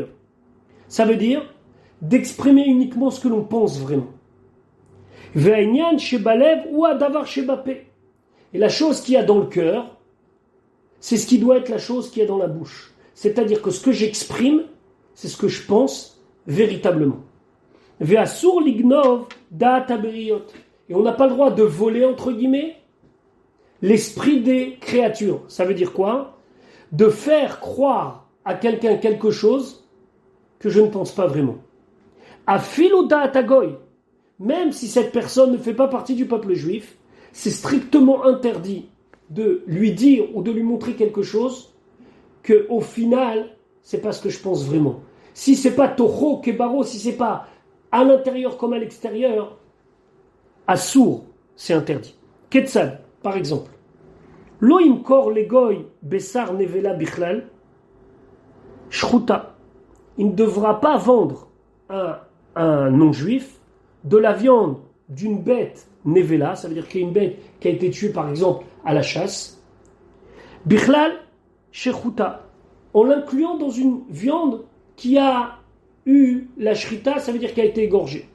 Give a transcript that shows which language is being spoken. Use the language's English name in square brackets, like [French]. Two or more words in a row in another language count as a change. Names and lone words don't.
[French] Ça veut dire d'exprimer uniquement ce que l'on pense vraiment. [Hebrew] ועניין שבלב הוא הדבר שבפה. [French] Et la chose qu'il y a dans le cœur, c'est ce qui doit être la chose qu'il y a dans la bouche. C'est-à-dire que ce que j'exprime, c'est ce que je pense véritablement. [Hebrew] ואסור לגנוב דעת הבריות. [French] Et on n'a pas le droit de voler, entre guillemets, l'esprit des créatures. Ça veut dire quoi? De faire croire à quelqu'un quelque chose que je ne pense pas vraiment. [Hebrew] אפילו דעת הגוי. [French] Même si cette personne ne fait pas partie du peuple juif, c'est strictement interdit de lui dire ou de lui montrer quelque chose que, au final, c'est pas ce que je pense vraiment. Si c'est pas [Hebrew] תוכו כברו, [French] si c'est pas à l'intérieur comme à l'extérieur, assour, c'est interdit. Ketzad, par exemple. [Hebrew] לא ימכור לגוי בשר נבלה בכלל שחוטה. [French] Il ne devra pas vendre à un non-juif de la viande d'une bête nevela, ça veut dire qu'il y a une bête qui a été tuée par exemple à la chasse, [Hebrew] בכלל שחוטה, [French] en l'incluant dans une viande qui a eu la shrita, ça veut dire qu'elle a été égorgée.